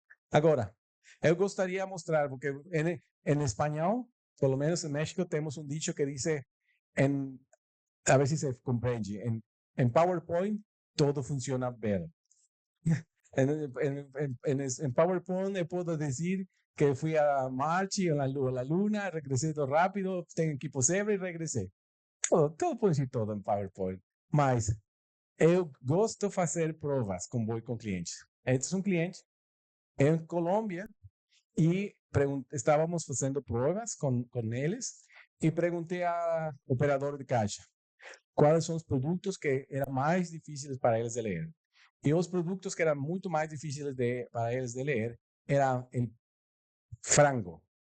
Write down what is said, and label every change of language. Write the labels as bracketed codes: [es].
[pt] Agora, eu gostaria de mostrar, porque [es] en español, por lo menos en México, tenemos un dicho que dice, a ver si se comprende, en PowerPoint todo funciona bien. En PowerPoint le puedo decir que fui a Marte, a la Luna, regresé todo rápido, tengo equipo Zebra y regresé. Todo puede decir todo en PowerPoint. [pt] Mas eu gosto de fazer provas com clientes. [es] Este es un cliente en Colombia y estábamos haciendo pruebas con ellos y pregunté a operador de caixa cuáles son los productos que eran más difíciles para ellos de leer. [pt] E os produtos que eram muito mais difíceis para eles de ler era el frango.